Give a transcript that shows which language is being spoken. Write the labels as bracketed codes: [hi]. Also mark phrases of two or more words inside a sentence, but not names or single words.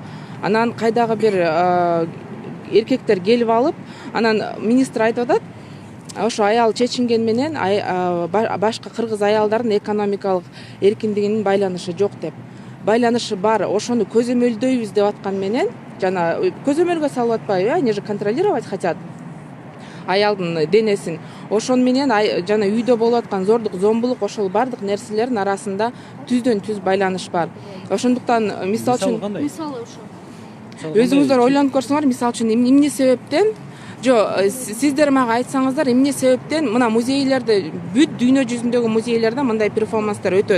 [ky] Анан кайдагы бир эркектер келип алып, анан министр айтып атат, ошо аял чечинген менен башка кыргыз аялдардын экономикалык эркиндигинин байланышы жок деп. Байланышы бар, ошону көзөмөлдөйбүз деп аткан менен, жана көзөмөлгө салып атпайбы, [ru] они же контролировать хотят [ky] аялдын денесин. Ошон менен жана үйдө болуп аткан зордук, зомбулук, ошол бардык нерселердин арасында түздөн түз байланыш бар. Ошондуктан мисалы үчүн мисалы ошо өзүңүздөр ойлонуп көрсөңөр, мисалы үчүн эмне себептен сиздер мага айтсаңыздар, эмне себептен мына музейлерде, бүт дүйнө жүзүндөгү музейлерде мындай перформанстар өтөт.